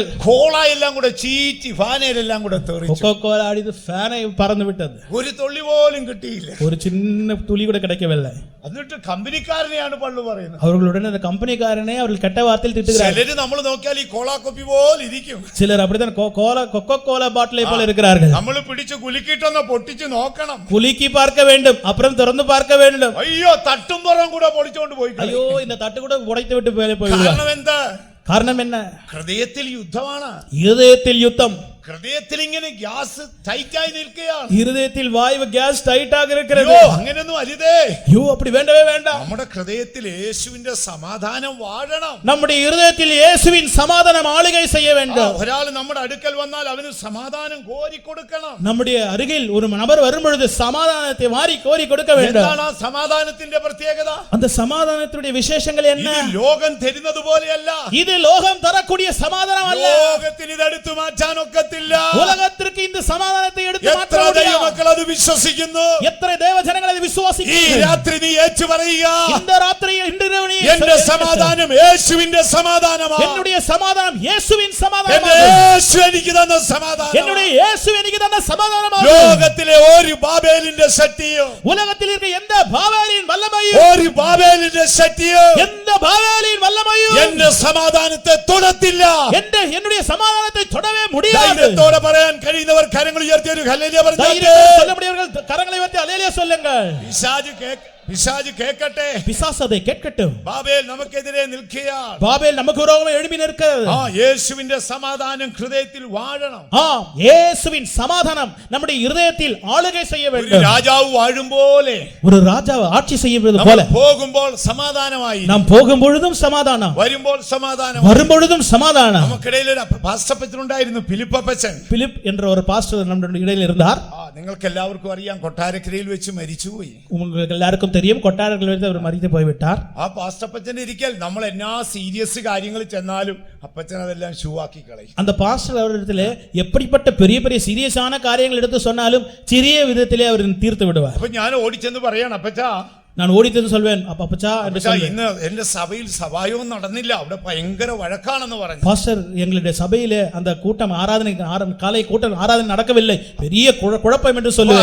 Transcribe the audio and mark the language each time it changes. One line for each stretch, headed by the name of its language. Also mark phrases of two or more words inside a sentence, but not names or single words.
Malayalam: കോള എല്ലാം കൂടെ ചീറ്റി ഫാനയിലെല്ലാം കൂടെ തെറിച്ചു.
Tamil: கொக்கோ கோலா அடித்து ஃபேனை பறந்து விட்டது.
Malayalam: ഒരു തുള്ളി പോലും കിട്ടിയില്ല.
Tamil: ஒரு சின்ன துளி கூட கிடைக்கவில்லை.
Malayalam: എന്നിട്ട് കമ്പനിക്കാരനെയാണ് പള്ളു പറയുന്നത്.
Tamil: அவர்களுடன் அந்த கம்பெனிக்காரனே அவர்கள் கெட்ட வார்த்தையில் திட்டுகிறார்கள்.
Malayalam: ചിലര് നമ്മൾ നോക്കിയാൽ ഈ കോള കുപ്പി പോലെ ഇരിക്കും.
Tamil: சிலர் அப்படிதான் கொக்கோ கோலா பாட்டிலை போல இருக்கிறார்கள்.
Malayalam: നമ്മൾ പിടിച്ച് കുലുക്കിട്ടൊന്ന് പൊട്ടിച്ച് നോക്കണം.
Tamil: குலுக்கி பார்க்க வேண்டும், அப்புறம் திறந்து பார்க்க வேண்டும்.
Malayalam: അയ്യോ, തട്ടും പുറം കൂടെ പൊളിച്ചോണ്ട് പോയി.
Tamil: ஐயோ, இந்த தட்டு கூட உடைத்து விட்டு போய்விடுவார்.
Malayalam: കാരണം എന്താ?
Tamil: காரணம் என்ன?
Malayalam: ഹൃദയത്തിൽ യുദ്ധമാണ്.
Tamil: இருதயத்தில் யுத்தம்.
Malayalam: ഹൃദയത്തിൽ ഇങ്ങനെ ഗ്യാസ് ടൈറ്റായി നിൽക്കുകയാണ്.
Tamil: இருதயத்தில் வாயு கேஸ் டைட்டாக இருக்கிறது.
Malayalam: അയ്യോ, അങ്ങനെയൊന്നും അരുതേ.
Tamil: ஐயோ, அப்படி வேண்டவே வேண்டாம்.
Malayalam: നമ്മുടെ ഹൃദയത്തിൽ യേശുവിന്റെ സമാധാനം വാഴണം.
Tamil: நம்முடைய இருதயத்தில் இயேசுவின் சமாதானம் ஆளுகை செய்ய வேண்டும்.
Malayalam: ഒരാൾ നമ്മുടെ അടുക്കൽ വന്നാൽ അവന് സമാധാനം കോരി കൊടുക്കണം.
Tamil: நம்முடைய அருகில் ஒரு நபர் வரும் பொழுது சமாதானத்தை வாரி கோரி கொடுக்க வேண்டும்.
Malayalam: എന്താണ് ആ സമാധാനത്തിന്റെ പ്രത്യേകത?
Tamil: அந்த சமாதானத்துடைய விசேஷங்கள் என்ன?
Malayalam: ഇത് ലോകം തരുന്നത് പോലെയല്ല.
Tamil: இது லோகம் தரக்கூடிய சமாதானம் அல்ல.
Malayalam: ലോകത്തിന് ഇത് എടുത്തു മാറ്റാൻ ഒക്കത്തില്ല.
Tamil: உலகத்திற்கு இந்த சமாதானத்தை எடுத்து மாற்ற
Malayalam: എത്ര
Tamil: முடியாது.
Malayalam: ദൈവമക്കൾ അത് വിശ്വസിക്കുന്നു?
Tamil: எத்தனை தேவஜனங்கள் அதை
Malayalam: ഈ
Tamil: விசுவாசிக்கிறார்கள்?
Malayalam: രാത്രി നീ ഏറ്റു പറയുക,
Tamil: இந்த ராத்திரி இன்று இரவு நீ
Malayalam: എന്റെ സമാധാനം യേശുവിന്റെ സമാധാനമാണ്.
Tamil: என்னுடைய சமாதானம் இயேசுவின்
Malayalam: എന്റെ
Tamil: சமாதானம்.
Malayalam: യേശു എനിക്ക് തന്ന സമാധാനം.
Tamil: என்னுடைய இயேசு எனக்கு தந்த சமாதானம்.
Malayalam: ലോകത്തിലെ ഒരു ബാബേലിന്റെ ശക്തിയോ,
Tamil: உலகத்தில் இருக்கிற எந்த பாவேலின் வல்லமையும்,
Malayalam: ഒരു ബാബേലിന്റെ ശക്തിയോ
Tamil: எந்த பாவேலின் வல்லமையும்
Malayalam: എന്റെ സമാധാനത്തെ തൊടത്തില്ല.
Tamil: என்னுடைய சமாதானத்தை தொடவே முடியாது.
Malayalam: ധൈര്യത്തോടെ പറയാൻ കഴിയുന്നവർ കരങ്ങൾ ഉയർത്തി ഒരു ഹല്ലേലൂയ പറഞ്ഞാട്ടെ.
Tamil: தைரியத்தோடு சொல்ல முடியவர்கள் கரங்களை உயர்த்தி அல்லேலூயா சொல்லுங்கள்.
Malayalam: പിശാച് പിശാച് കേക്കട്ടെ,
Tamil: பிசாசு அதை கேட்கட்டும்.
Malayalam: ബാബേൽ നമുക്കെതിരെ നിൽക്കുകയാൽ
Tamil: பாபேல் நமக்கு விரோதமாக எழும்பி நிற்கிறது.
Malayalam: യേശുവിന്റെ സമാധാനം ഹൃദയത്തിൽ വാഴണം.
Tamil: இயேசுவின் சமாதானம் நம்முடைய இதயத்தில் ஆளுகை செய்ய
Malayalam: ഒരു
Tamil: வேண்டும்.
Malayalam: രാജാവ് വാഴും പോലെ
Tamil: ஒரு ராஜாவை ஆட்சி செய்வது
Malayalam: നമ്മൾ
Tamil: போல
Malayalam: പോകുമ്പോൾ സമാധാനമായി,
Tamil: நாம் போகும் பொழுதும் சமாதானம்,
Malayalam: വരുമ്പോൾ സമാധാനം.
Tamil: வரும் பொழுதும் சமாதானம்.
Malayalam: നമുക്കിടയിൽ ഒരു പാസ്റ്റപ്പച്ചനുണ്ടായിരുന്നു, ഫിലിപ്പപ്പച്ചൻ.
Tamil: பிலிப் என்ற ஒரு பாஸ்டர் நம்முடைய இடையில் இருந்தார்.
Malayalam: നിങ്ങൾക്ക് എല്ലാവർക്കും അറിയാം, കൊട്ടാരക്കരയിൽ വെച്ച് മരിച്ചുപോയി.
Tamil: உங்களுக்கு எல்லாருக்கும் தெரியும், கொட்டாரத்தில் வைத்து அவர் மரித்து போய்விட்டார்.
Malayalam: ആ പാസ്റ്റപ്പച്ചൻ ഇരിക്കൽ നമ്മൾ എന്നാ സീരിയസ് കാര്യങ്ങൾ ചെന്നാലും അപ്പച്ചൻ അതെല്ലാം ഷൂ ആക്കി കളയും.
Tamil: அந்த பாஸ்டர் அவரிடத்திலே எப்படிப்பட்ட பெரிய பெரிய சீரியஸான காரியங்கள் எடுத்து சொன்னாலும் சிறிய விதத்திலே அவர் தீர்த்து விடுவார்.
Malayalam: അപ്പൊ ഞാൻ ഓടിച്ചെന്ന് പറയാണ്, അപ്പച്ചാ
Tamil: நான் ஓடித்தது சொல்வேன், அப்பச்சா என்று சொல்வேன்,
Malayalam: ഇന്ന് എന്റെ സഭയിൽ സഭായോഗം നടന്നില്ല, അവിടെ ഭയങ്കര വഴക്കാണെന്ന് പറഞ്ഞു.
Tamil: பாஸ்டர் எங்களுடைய சபையிலே அந்த கூட்டம் ஆராதனை காலை கூட்டம் ஆராதனை நடக்கவில்லை, பெரிய குழப்பம் என்று சொல்லுவார்.